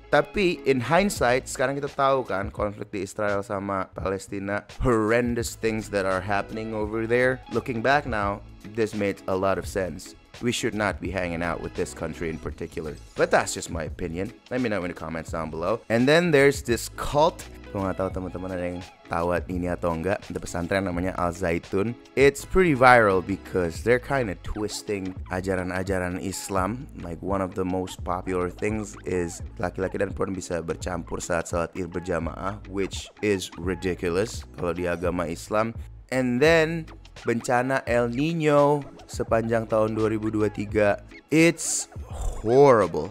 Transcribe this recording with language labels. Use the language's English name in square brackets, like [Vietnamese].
[English] Tapi in hindsight [Indonesian] sekarang kita tahu kan konflik di Israel sama Palestina, [English] horrendous things that are happening over there. Looking back now, this made a lot of sense. we should not be hanging out with this country in particular. But that's just my opinion. Let me know in the comments down below. And then there's this cult. [Indonesian] Kung nggak tahu teman-teman ada yang tahu ini atau enggak, ada pesantren namanya Al Zaitun. [English] It's pretty viral because they're kind of twisting [Indonesian] ajaran-ajaran Islam. [English] Like one of the most popular things is [Indonesian] laki-laki dan perempuan bisa bercampur saat salat Id berjamaah, [English] which is ridiculous [Indonesian] kalau di agama Islam. [English] And then [Indonesian] bencana El Nino sepanjang tahun 2023, [English] it's horrible.